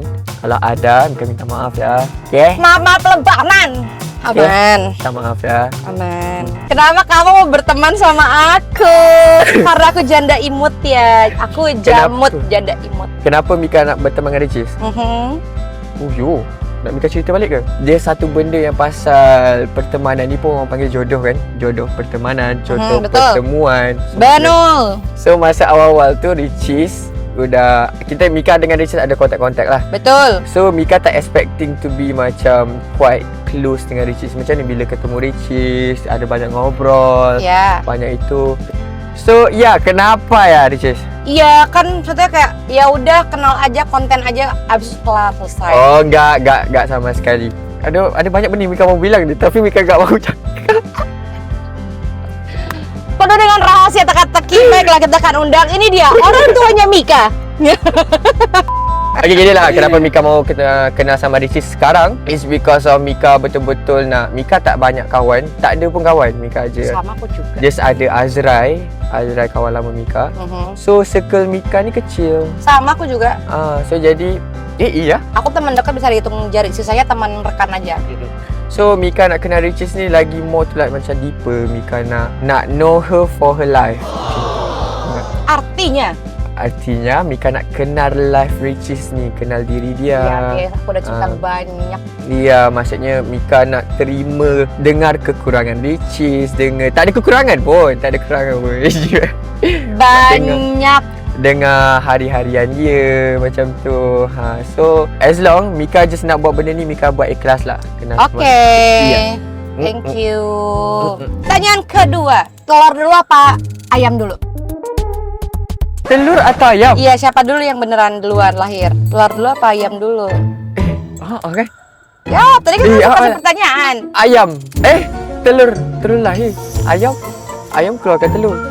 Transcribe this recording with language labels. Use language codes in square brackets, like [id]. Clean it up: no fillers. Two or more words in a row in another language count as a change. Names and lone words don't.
[ms] Kalau ada, Mika minta maaf ya. Okey? [id] Maaf lebaran. Aman. Minta maaf ya. Aman. Kenapa kamu mau berteman sama aku? Karena aku janda imut ya. Aku jamut Kenapa? janda imut. [ms] Kenapa Mika nak berteman dengan Ricis? Oh yo, nak Mika cerita balik ke? Dia satu benda yang pasal pertemanan ni pun orang panggil jodoh kan? Jodoh pertemanan, jodoh betul. pertemuan. Benul. So masa awal-awal tu Ricis udah, Mika dengan Ricis ada kontak-kontak lah. Betul. So Mika tak [en] expecting to be [ms] macam [en] quite close [ms] dengan Ricis. Macam ni bila ketemu Ricis, ada banyak ngobrol, Ya. banyak itu. So ya, kenapa ya Ricis? [id] Iya kan maksudnya kayak ya udah kenal aja, konten aja, abis itu kelar selesai. Oh, enggak sama sekali. [ms] Ada banyak benda Mika mau bilang ni, tapi Mika enggak mau cakap. [id] Penuh dengan rahasia teka-teki. Baiklah kita akan undang ini dia orang tuanya Mika. [ms] Okay, gini lah kenapa Mika mau kenal sama Ricis sekarang. [en] It's because of Mika [ms] betul-betul nak. Mika tak banyak kawan, tak ada pun kawan Mika aje. [id] Sama aku juga. [ms] Just ada Azrai kawan lama Mika. So circle Mika ni kecil. [id] Sama aku juga. [ms] So jadi iya. [id] Aku teman dekat bisa dihitung jari, sisanya teman rekan aja. [ms] So Mika nak kenal Ricis ni lagi [en] more to like [ms] macam deeper. [en] Mika nak know her for her life. [ms] Artinya Mika nak kenal life Ricis ni, kenal diri dia. [id] Ya guys, aku udah cerita banyak. [ms] Ya, maksudnya Mika nak terima dengar kekurangan Ricis, tak ada kekurangan pun, [id] Banyak. [ms] dengar hari-harian dia macam tu. So [en] as long [ms] Mika just nak buat benda ni, Mika buat ikhlas lah. Kenal semua. [id] Iya. [en] Thank you. [id] Pertanyaan kedua, telur dulu apa ayam dulu? Telur atau ayam? Iya, siapa dulu yang beneran duluan lahir? Telur dulu apa ayam dulu? Okay. Ya, tadi kan Iya, aku kasih pertanyaan. Ayam. Telur lahir. Ayam keluarkan telur.